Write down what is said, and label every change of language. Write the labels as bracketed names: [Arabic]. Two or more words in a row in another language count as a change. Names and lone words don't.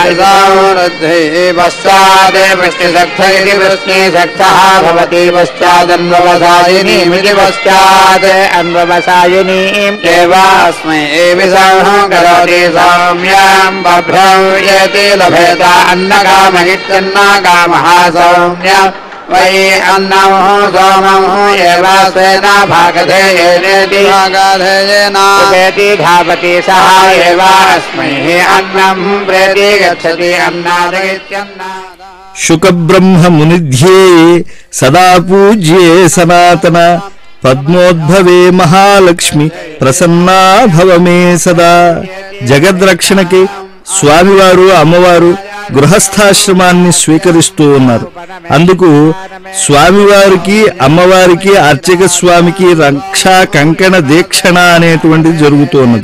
[Sanskrit] समृद्धिः पश्चात् वृष्टिसक्थ इति वृष्टिसक्थः भवति पश्चादन्ववसायिनीमिति पश्चात् अन्ववसायिनीम् एव अस्मै विसंः करोति सौम्यं बभ्रं यति लभेत अन्नकाम इत्यन्नकामः सौम्य वै अन्नम् सोमम् एव स्वेन भागधेयेनेति उपेति धावति सः एव अस्मै अन्नम् प्रेति गच्छति अन्नादित्यन्नाद शुकब्रह्म मुनिध्येये सदा पूज्ये सनातन పద్మోద్భవే మహాలక్ష్మి ప్రసన్నా భవమే సదా. [Telugu] జగద్రక్షణకి స్వామివారు అమ్మవారు గృహస్థాశ్రమాన్ని స్వీకరిస్తూ ఉన్నారు. అందుకు స్వామివారికి అమ్మవారికి అర్చక స్వామికి రక్షా కంకణ దీక్షణ అనేటువంటిది జరుగుతూ ఉన్నది.